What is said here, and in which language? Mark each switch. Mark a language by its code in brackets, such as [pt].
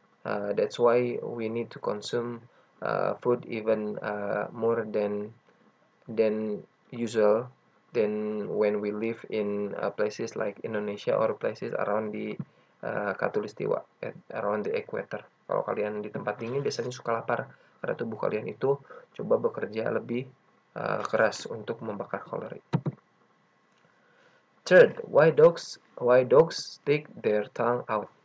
[en] That's why we need to consume food even more than usual, than when we live in places like Indonesia or places around the Katulistiwa, around the equator. [id] Kalau kalian di tempat dingin biasanya suka lapar karena tubuh kalian itu coba bekerja lebih keras untuk membakar kalori. [en] Third, why dogs stick their tongue out?